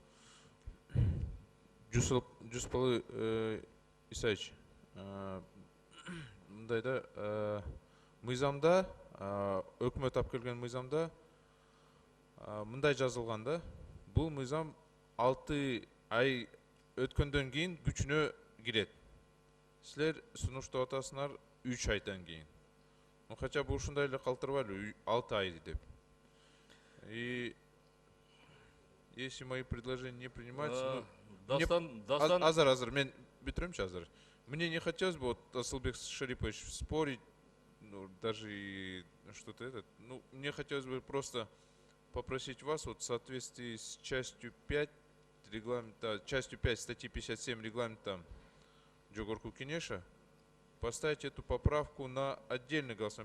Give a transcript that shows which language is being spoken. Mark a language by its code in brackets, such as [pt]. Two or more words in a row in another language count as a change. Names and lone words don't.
[ky] Жусупалы Исаевич, мындайда мыйзамда, өкмөт алып келген мыйзамда мындай жазылган да, бул мыйзам 6 ай өткөндөн кийин күчүнө кирет. Силер сунуштап атасыңар 3 айдан кийин. [ru] Хотя бы [ky] ушундай эле калтырбайлы 6 ай деп. [ru] И если мои предложения не принимаются, [ky] азыр, мен бүтүрөмчү азыр. [ru] Мне не хотелось бы, вот, Асылбек Шарипович, спорить, ну, даже и что-то это. Ну, мне хотелось бы просто попросить вас, вот, в соответствии с частью 5 регламента, частью 5 статьи 57 регламента Жогорку Кенеша, поставить эту поправку на отдельный голосование.